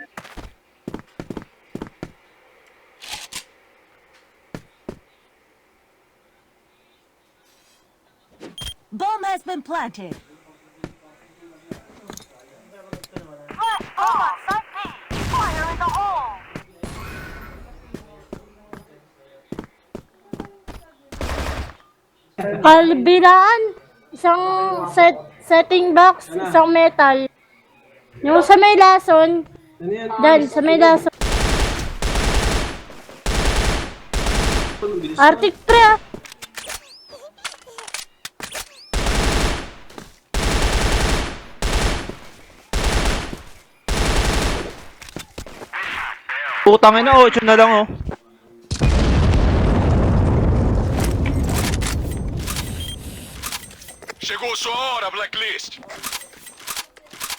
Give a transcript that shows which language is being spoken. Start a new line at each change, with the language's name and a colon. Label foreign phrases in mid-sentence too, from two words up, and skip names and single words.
English: Bomb has been planted.
Filipino: Kalbiraan. Isang
English: setting box,
Filipino: isang metal. Yung sa may lason, Ano yan? dan sa may lason. Arctic pre ah. Putang ina, 8 na lang oh.
Portuguese: Chegou sua hora, Blacklist.